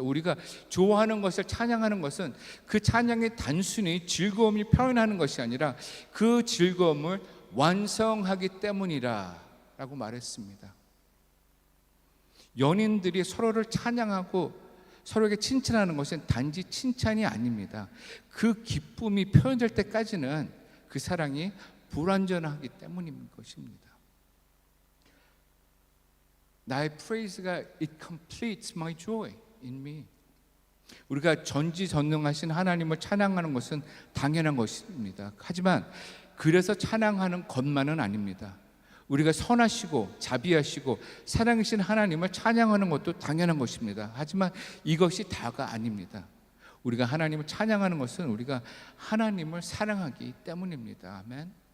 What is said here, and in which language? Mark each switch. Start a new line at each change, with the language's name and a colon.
Korean: 우리가 좋아하는 것을 찬양하는 것은 그 찬양이 단순히 즐거움을 표현하는 것이 아니라 그 즐거움을 완성하기 때문이라 라고 말했습니다. 연인들이 서로를 찬양하고 서로에게 칭찬하는 것은 단지 칭찬이 아닙니다. 그 기쁨이 표현될 때까지는 그 사랑이 불완전하기 때문인 것입니다. 나의 프레이즈가
English: It completes my joy in me.
Korean: 우리가 전지전능하신 하나님을 찬양하는 것은 당연한 것입니다. 하지만 그래서 찬양하는 것만은 아닙니다. 우리가 선하시고 자비하시고 사랑이신 하나님을 찬양하는 것도 당연한 것입니다. 하지만 이것이 다가 아닙니다. 우리가 하나님을 찬양하는 것은 우리가 하나님을 사랑하기 때문입니다. 아멘.